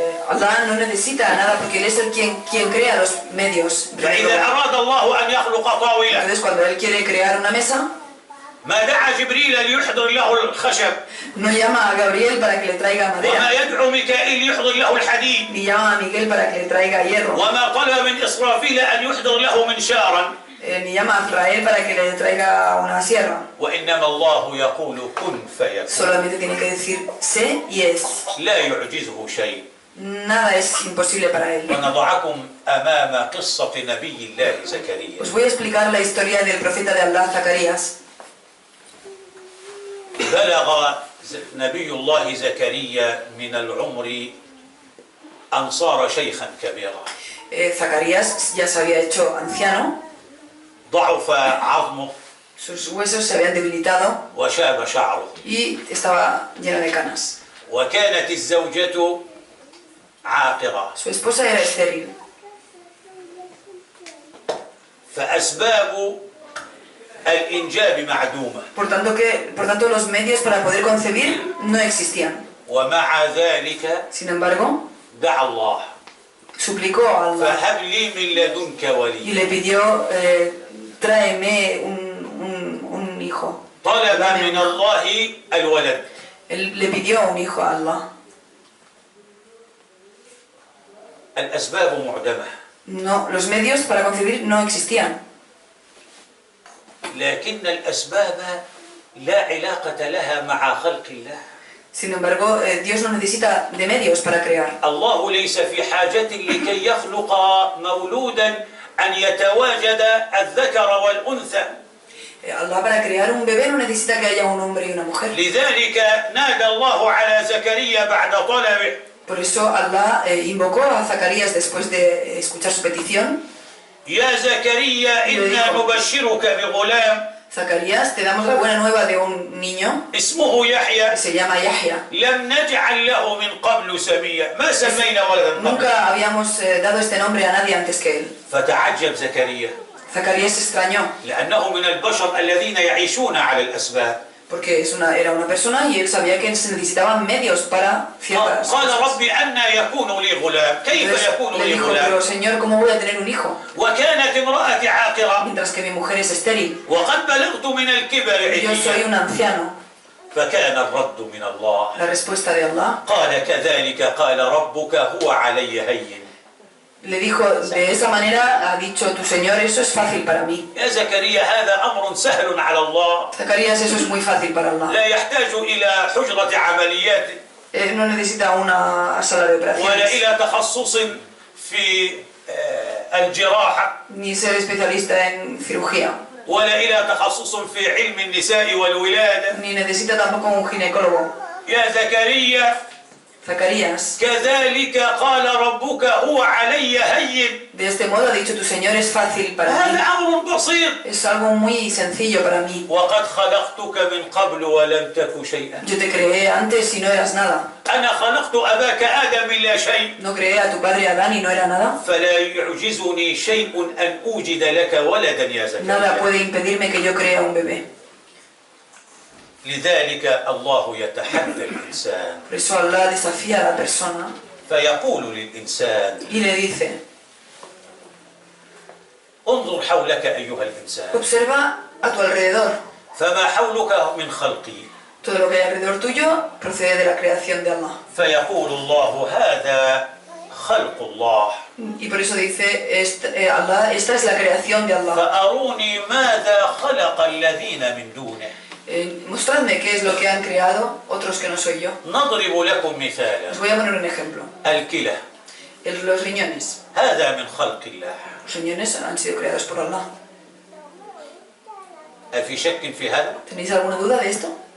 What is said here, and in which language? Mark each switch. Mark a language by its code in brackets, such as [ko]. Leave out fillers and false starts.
[es] Allah no necesita nada porque Él es el quien crea los medios. [ar] فإذا أراد الله أن يخلق طاولة [es] Entonces, cuando Él quiere crear una mesa, [ar] ما دعا جبريل ليحضر له الخشب، [es] no llama a Gabriel para que le traiga [ar] وما [es] madera, [ar] يدعو ميكائيل يحضر له الحديد، [es] ni llama a Miguel para que le traiga hierro, [ar] وما طلب من إسرافيل أن يحضر له منشارا، [es] ni llama a Israel para que le traiga una sierra. [ar] وإنما الله يقول كن فيكون. [es] Solamente tiene que decir sé y es. [ar] لا يعجزه شيء. [es] Nada es imposible para Él. [ar] ونضعكم أمام قصة نبي الله زكريا. [es] Os voy a explicar la historia del profeta de Allah, Zacarías. [ar] بلغ نبي الله زكريا من العمر أن صار شيخا كبيرا، [es] Zacarías ya se había hecho anciano, [ar] ضعف عظمه [es] sus huesos se habían debilitado [ar] وشاب شعره، [es] y estaba lleno de canas. [ar] وكانت الزوجة عاقرة، [es] Su esposa era estéril. [ar] فأسباب الإنجاب معدومة، [es] Por tanto, los medios para poder concebir no existían. [ar] ومع ذلك [es] Sin embargo, [ar] دعا الله [es] suplicó a Allah [ar] فهب لي من لدنك [es] y [ar] وليا، [es] le pidió, tráeme un hijo. [ar] طلب [es] Dame [ar] من [es] un hijo. [ar] الله الولد. [es] Él le pidió un hijo a Allah. [ar] الأسباب معدمة، [es] No, los medios para concebir no existían. [ar] لكن الأسباب لا علاقة لها مع خلق الله. [es] Sin embargo, Dios no necesita de medios para crear. [ar] الله ليس في حاجة لكي يخلق مولودا أن يتواجد الذكر والأنثى. [es] Allah para crear un bebé no necesita que haya un hombre y una mujer. [ar] لذلك نادى الله على زكريا بعد طلبه [es] Por eso Allah invocó a Zacarías después de escuchar su petición. [ar] يا زكريا إنا نبشرك بغلام [es] Zacarías, te damos la buena nueva de un niño [ar] اسمه [es] que [ar] يحيى [es] se llama Yahya. [ar] لم نجعل له من قبل سميا ما سمينا ولدا قبل. [es] Nunca habíamos dado este nombre a nadie antes que él. [ar] فتعجب زكريا [es] Zacarías se extrañó [ar] لأنه من البشر الذين يعيشون على الأسباب. [es] porque era una persona y él sabía que se necesitaban medios para ciertas [ar] قال [es] cosas. [ar] ربي أنى يكون لي غلام كيف [es] Entonces, [ar] يكون [es] le [ar] لي [es] dijo, [ar] غلام [es] pero Señor, ¿cómo voy a tener un hijo? [ar] وكانت امرأتي عاقرة [es] Mientras que mi mujer es estéril. [ar] وقد بلغت من الكبر [es] Yo soy [ar] عتيا. [es] un anciano. [ar] فكان الرد من الله [es] La respuesta de Allah [ar] قال كذلك قال ربك هو علي هين. [es] le dijo, de esa manera ha dicho tu Señor, eso es fácil para mí. [ar] يا زكريا هذا أمر سهل على الله [es] Zacarías, eso es muy fácil para Allah. [ar] لا يحتاج إلى حجرة عمليات [es] No necesita una sala de [ar] ولا [es] operaciones, [ar] إلى تخصص في الجراحة [es] ni ser especialista en cirugía, [ar] ولا إلى تخصص في علم النساء والولادة. [es] ni necesita tampoco un ginecólogo. [ar] يا زكريا [es] Zacarías, [ar] كذلك قال ربك هو علي هين. [es] de este modo ha dicho tu Señor, es fácil para [ar] هذا [es] mí. [ar] أمر بسيط. [es] Es algo muy sencillo para mí. [ar] وقد خلقتك من قبل ولم تك شيئا. [es] Yo te creé antes y no eras nada. [ar] أنا خلقت أباك آدم من لا شيء. [es] No creé a tu padre Adán y no era nada. [ar] فلا يعجزني شيء أن أوجد لك ولدا يا [es] Nada [ar] زكريا. [es] puede impedirme que yo crea un bebé. [ar] لذلك الله يتحدى الإنسان [es] Por eso Allah desafía a la persona [ar] فيقول للإنسان [es] y le dice, [ar] انظر حولك أيها الإنسان [es] observa a tu alrededor. [ar] فما حولك من خلقي. [es] Todo lo que hay alrededor tuyo procede de la creación de Allah. [ar] فيقول الله هذا خلق الله [es] Y por eso dice Allah, esta es la creación de Allah. [ar] فأروني ماذا خلق الذين من دونه. [es] Mostradme qué es lo que han creado otros que no soy yo. [ar] نضرب لكم مثالا. [es] Os voy a poner un ejemplo. [ar] الكلى [es] Los riñones. [ar] هذا من خلق الله. [es] Los riñones han sido creados por Allah. [ar] هل في شك في هذا؟ [es] ¿Tenéis alguna duda de esto?